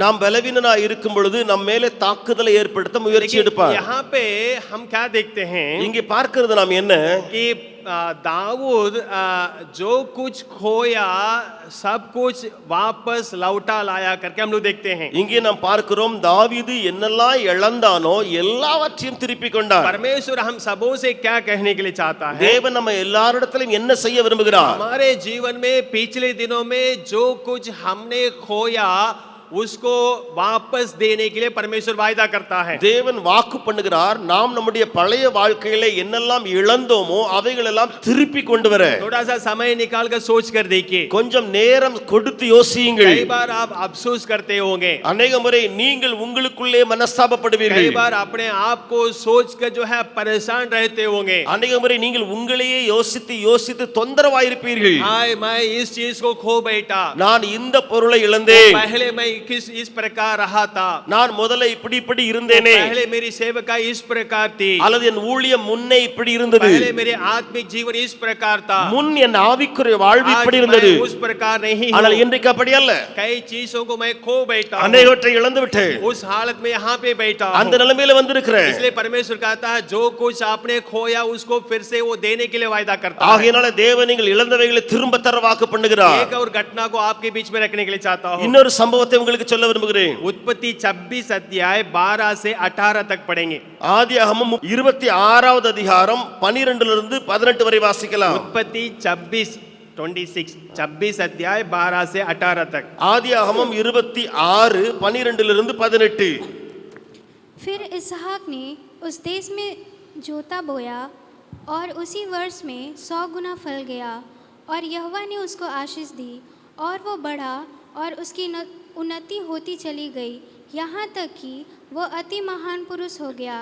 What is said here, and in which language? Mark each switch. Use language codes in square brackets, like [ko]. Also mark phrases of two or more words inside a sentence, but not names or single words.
[ta] நாம் பலவீனனா இருக்கும் பொழுது நம்ம மேல தாக்குதலை ஏற்படுத்த முயற்சி எடுப்பார். [hi] यहाँ पे हम क्या देखते हैं [ta] இங்கே பார்க்கிறது நாம் என்ன? [hi] कि दाऊद जो कुछ खोया सब कुछ वापस लौटा लाया करके हम लोग देखते हैं। [ta] இங்கே நாம் பார்க்கிறோம் தாவீது என்னெல்லாம் இழந்தானோ எல்லாவற்றையும் திருப்பி கொண்டார். [hi] परमेश्वर हम सबों से क्या कहने के लिए चाहता है? [ta] தேவன் நம்ம எல்லாரிடத்திலும் என்ன செய்ய விரும்புகிறார்? [hi] हमारे जीवन में पिछले दिनों में जो कुछ हमने खोया उसको वापस देने के लिए परमेश्वर वायदा करता है। [ta] தேவன் வாக்கு பண்ணுகிறார், நாம் நம்முடைய பழைய வாழ்க்கையில என்னெல்லாம் இழந்தோமோ அவைகள் எல்லாம் திருப்பி கொண்டு வர. [hi] थोड़ा सा समय निकाल कर सोच कर देखिए। [ta] கொஞ்சம் நேரம் கொடுத்து யோசியுங்கள். [hi] कई बार आप अफसोस करते होंगे, [ta] अनेक முறை நீங்கள் உங்களுக்குள்ளே மனஸ்தாபப்படுவீர்கள். [hi] कई बार अपने आप को सोच कर जो है परेशान रहते होंगे, [ta] अनेक முறை நீங்கள் உங்களையே யோசித்து யோசித்து தொந்தரவாயிருப்பீர்கள். [hi] हाय मैं इस चीज को खो बैठा, [ta] நான் இந்த பொருளை இழந்தேன், [hi] पहले मैं इस प्रकार रहा था, [ta] நான் முதல்ல இப்படி இருந்தேனே, [hi] पहले मेरी सेवका इस प्रकार थी, [ta] அல்லது என் ஊழியம் முன்னே இப்படி இருந்தது, [hi] पहले मेरे आत्मिक जीवन इस प्रकार था, [ta] முன் என் ஆவிக்குரிய வாழ்வு [hi] आज [ta] இப்படி [hi] मैं [ta] இருந்தது. [hi] उस प्रकार नहीं [ta] ஆனால் [hi] हूँ। [ta] இன்றைக்கு அப்படி அல்ல. [hi] कई चीजों को मैं खो बैठा हूँ, [ta] அநேகவற்றை இழந்து விட்டேன். [hi] उस हालत में यहाँ पे बैठा [ta] அந்த [hi] हूँ। [ta] நிலைமையில வந்திருக்கிறேன். [hi] इसलिए परमेश्वर कहता है जो कुछ आपने खोया उसको फिर से वो देने के लिए वायदा करता है। [ta] ஆகையினால தேவன் நீங்கள் இழந்தவைகளை திரும்ப தர வாக்கு பண்ணுகிறார். [hi] एक और घटना को आपके बीच में रखने के लिए चाहता हूँ। [ta] இன்னொரு சம்பவத்தை உங்களுக்கு சொல்ல விரும்புகிறேன். [hi] उत्पत्ति 26 अध्याय 12 से 18 तक पढ़ेंगे। [ta] ஆதியாகமம் 26வது அதிகாரம் 12 இருந்து 18 வரை வாசிக்கலாம். [hi] उत्पत्ति 26 अध्याय 12 से 18 तक। [ta] ஆதியாகமம் 26 12 இருந்து 18. [hi] फिर इसहाक ने उस देश में जोता बोया और उसी वर्ष में 100 गुना फल गया और यहोवा ने उसको आशीष दी और वो बढ़ा और उसकी उन्नति होती चली गई यहाँ तक कि वो अति महान पुरुष हो गया।